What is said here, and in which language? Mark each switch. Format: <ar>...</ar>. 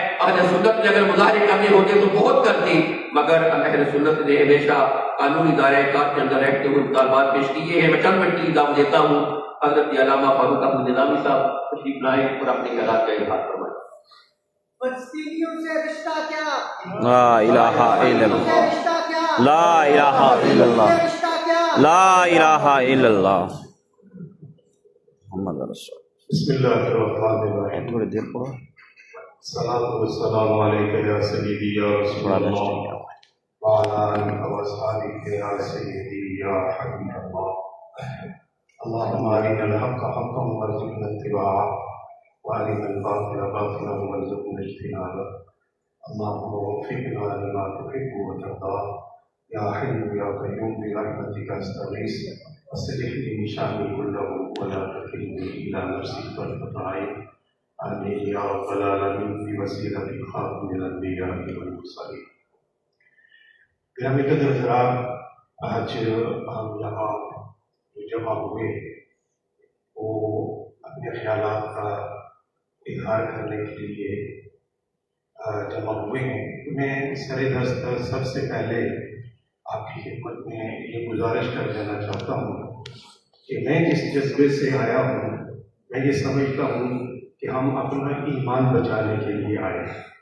<ur>اہل سنت نے اگر مظاہرے کرنے ہوتے تو بہت کرتی، مگر اہل سنت نے ہمیشہ قانونی دائرۂ کار کے اندر رہتے ہوئے مطالبات پیش کیے ہیں. میں چند منٹ کی دعوت دیتا ہوں حضرت علامہ فاروق احمد نظامی صاحب تشریف لائیں اور اپنے خیالات کا اظہار فرمائیں. فلسطینیوں سے رشتہ کیا؟</ur> <ar>لا الہ الا اللہ، لا الہ الا اللہ، لا الہ الا اللہ محمد رسول. بسم اللہ الرحمن الرحیم.</ar> <ur>تھوڑی دیر پڑھو.</ur> <ar>الصلاة والسلام عليك يا سيدي يا رسول الله وعلى آلك وأصحابك يا سيدي يا حبيب الله. اللهم أرنا الحق حقا وارزقنا اتباعه وأرنا الباطل باطلا وارزقنا اجتنابه. اللهم وفقنا لما تحب وترضى يا حي يا قيوم برحمتك أستغيث أصلح لي شأني كله ولا تكلني إلى نفسي طرفة عين. آمين يا رب العالمين بوسيلة خاتم الأنبياء والمرسلين.</ar> <ur>گرامی قدر حضرات، آج ہم یہاں جمع ہوئے وہ اپنے خیالات کا اظہار کرنے کے لیے جمع ہوئے ہیں. میں سر دست سب سے پہلے آپ کی خدمت میں یہ گزارش کر دینا چاہتا ہوں کہ میں جس جذبے سے آیا ہوں، میں یہ سمجھتا ہوں کہ ہم اپنا ایمان بچانے کے لیے آئے ہیں.</ur>